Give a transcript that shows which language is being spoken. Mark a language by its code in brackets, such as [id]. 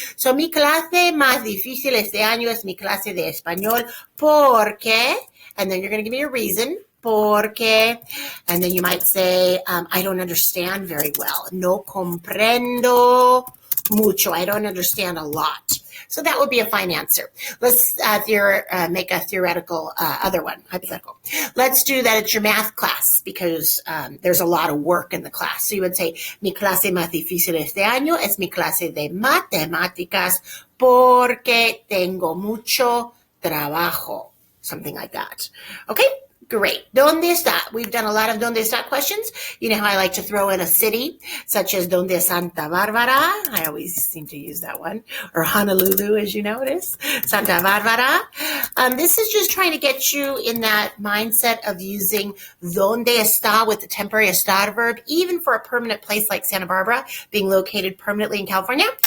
[en] So, [es] mi clase más difícil este año es mi clase de español porque, [en] and then you're going to give me a reason, porque, and then you might say, I don't understand very well. [es] No comprendo mucho. [en] I don't understand a lot. So that would be a fine answer. Let's make a theoretical other one, hypothetical. Let's do that at your math class because there's a lot of work in the class. [es] So you would say, mi clase más difícil este año es mi clase de matemáticas porque tengo mucho trabajo. [en] Something like that. Okay? Great. [es] ¿Dónde está? [en] We've done a lot of [es] ¿dónde está [en] questions. You know how I like to throw in a city, such as [es] ¿dónde es Santa Bárbara? [en] I always seem to use that one. Or Honolulu, as you notice. Santa Bárbara. This is just trying to get you in that mindset of using [es] ¿dónde está [en] with the temporary estar verb, even for a permanent place like Santa Barbara, being located permanently in California.